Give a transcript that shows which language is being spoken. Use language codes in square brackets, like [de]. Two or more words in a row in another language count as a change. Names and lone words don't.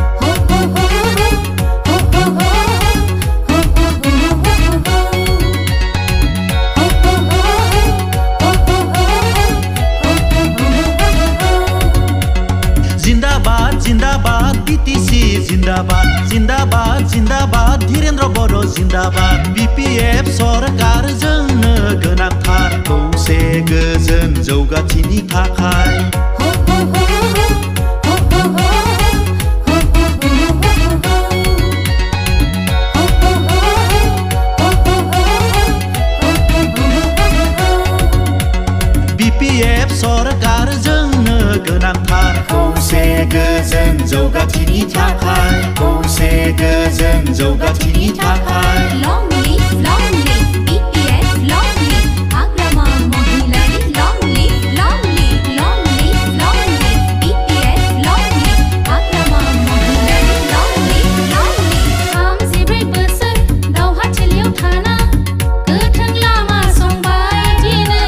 [brx] जिंदाबाद जिंदाबाद बीटीसी जिंदाबाद जिंदाबाद जिंदाबाद धीरेन्द्र बड़ो जिंदाबाद बीपीएफ सरकार जोंनो गोनांथार खौसे गोजोन जौगाथिनि थाखाय बीपीएफ सरकार जोंनो गोनांथार खौसे गोजोन जौगाथिनि थाखाय खौसे गोजोन जौगाथिनि थाखाय [en] long live BPF long live Agraman Mahilary long live BPF long live Agraman Mahilary long live [brx] 34 बोसोर दावहाथिलियाव थाना गोथों लामा संबाय दिनै